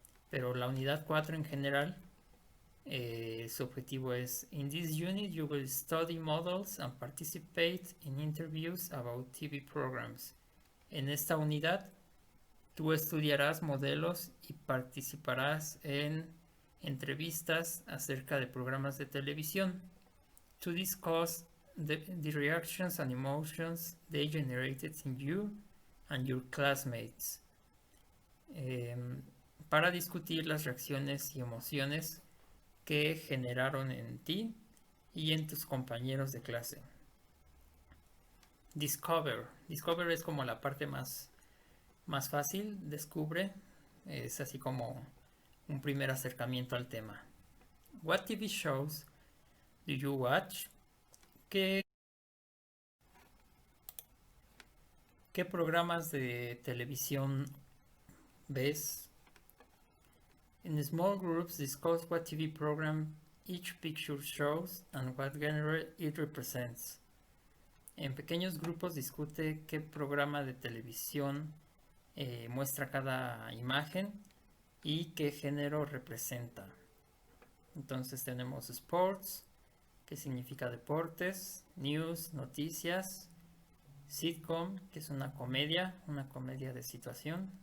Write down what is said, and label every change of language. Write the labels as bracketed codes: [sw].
[es] Pero la unidad 4 en general, su objetivo es: [en] In this unit you will study models and participate in interviews about TV programs. [es] En esta unidad tú estudiarás modelos y participarás en entrevistas acerca de programas de televisión. [en] To discuss the reactions and emotions they generated in you and your classmates. [es] Para discutir las reacciones y emociones que generaron en ti y en tus compañeros de clase. Discover. Discover es como la parte más fácil. Descubre. Es así como un primer acercamiento al tema. [en] What TV shows do you watch? [es] ¿Qué programas de televisión ves? [en] In small groups, discuss what TV program each picture shows and what genre it represents. [es] En pequeños grupos discute qué programa de televisión muestra cada imagen y qué género representa. Entonces tenemos sports, que significa deportes, news, noticias, sitcom, que es una comedia de situación.